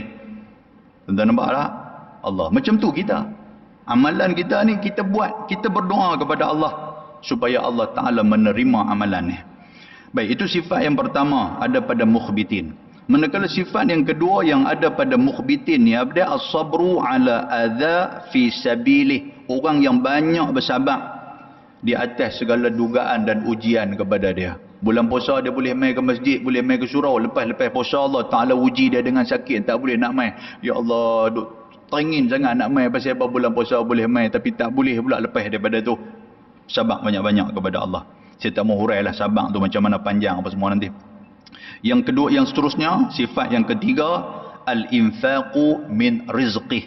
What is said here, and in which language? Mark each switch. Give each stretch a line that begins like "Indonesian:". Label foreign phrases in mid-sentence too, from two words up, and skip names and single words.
Malay: Tuan-tuan nampak tak? Allah macam tu kita. Amalan kita ni kita buat, kita berdoa kepada Allah supaya Allah Taala menerima amalan ni. Baik, itu sifat yang pertama ada pada mukhbitin. Manakala sifat yang kedua yang ada pada mukhbitin ni, ada
Arabic: الصبر على الأذى في سبيله.
Malay: Orang yang banyak bersabar di atas segala dugaan dan ujian kepada dia. Bulan puasa dia boleh mai ke masjid, boleh mai ke surau. Lepas puasa Allah Ta'ala uji dia dengan sakit, tak boleh nak mai. Ya Allah, duk teringin sangat nak mai pasal apa bulan puasa boleh mai, tapi tak boleh pula lepas daripada tu. Sabar banyak-banyak kepada Allah. Saya tak mau hurailah sabar tu macam mana panjang apa semua nanti. Yang kedua, yang seterusnya, sifat yang ketiga,
Arabic: الإنفاق من رزقه.